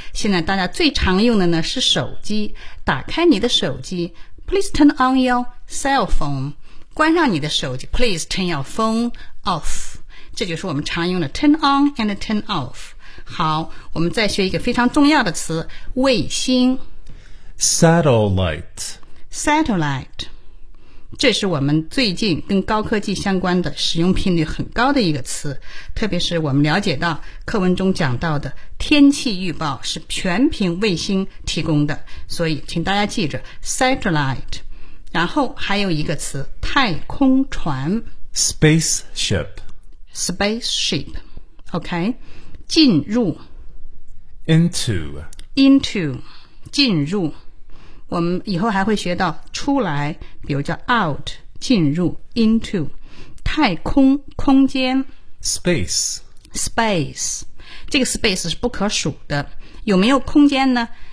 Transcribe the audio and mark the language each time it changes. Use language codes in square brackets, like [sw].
[zh] 现在大家最常用的呢是手机，打开你的手机 [en] please turn on your cell phone, [zh] 关上你的手机 [en] please turn your phone off, [zh] 这就是我们常用的 [en] turn on and turn off。 [zh] 好，我们再学一个非常重要的词，卫星 [en] satellite, [zh] satellite,这是我们最近跟高科技相关的使用频率很高的一个词，特别是我们了解到课文中讲到的天气预报是全凭卫星提供的，所以请大家记着 satellite。然后还有一个词，太空船 [en] spaceship, spaceship, OK, [zh] 进入 [en] into, into, [zh] 进入。我们以后还会学到出来，比如叫 out, 进入 into, 太空空间 [en] space, [zh] space, 这个 space 是不可数的，有没有空间呢？